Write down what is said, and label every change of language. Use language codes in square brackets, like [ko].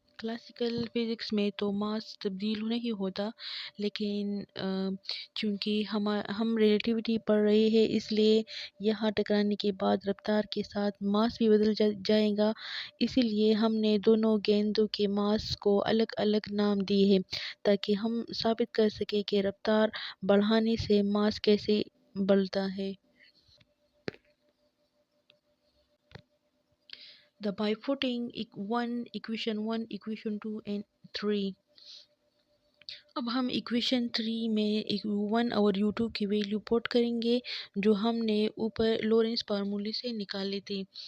[ur] Classical physics میں تو ماس تبدیل نہیں ہوتا، لیکن چونکہ ہم ریلیٹیوٹی پڑھ رہے ہیں اس لیے یہاں ٹکرانے کے بعد رفتار کے ساتھ ماس بھی بدل جائے گا. اسی لیے ہم نے دونوں گیندوں کے ماس کو الگ الگ نام دیے ہیں تاکہ ہم ثابت کر سکیں کہ رفتار بڑھانے سے ماس کیسے بڑھتا ہے. [en] The by putting equation 1, equation 2 and 3. [ur] اب ہم ایکویشن 3 میں u1 اور u2 کی ویلیو پوٹ کریں گے جو ہم نے اوپر لورنس فارمولے سے نکالے تھے،